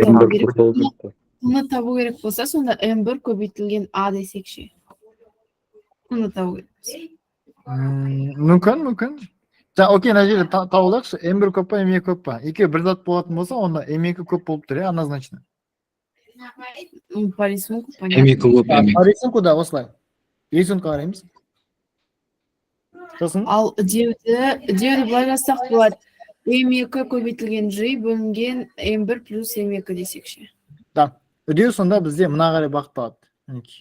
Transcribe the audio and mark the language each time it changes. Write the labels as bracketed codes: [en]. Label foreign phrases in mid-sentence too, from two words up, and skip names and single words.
[kk] табу M1 керек? көп болу керек па? Оны табу керек болса, сонда M1 көбейтілген A десекші. Оны табу керек. Мүмкін. Окей, мына жерде табылайықшы. M1 көп па, M2 көп па? Екеуі бір зат болатын болса, онда M2 көп болып тұр, иә, [ru] однозначно. По рисунку понятно. [kk] M2 көп, M2. [ru] По рисунку [kk] да, осылай. Рисункқа қараймыз. Сосын Ал деуді былай жазсақ болады. M2 көбейтілген G бөлінген M1 плюс M2 десекші. да, үдеу сонда бізде мына қарай бағытталады. Мінекей.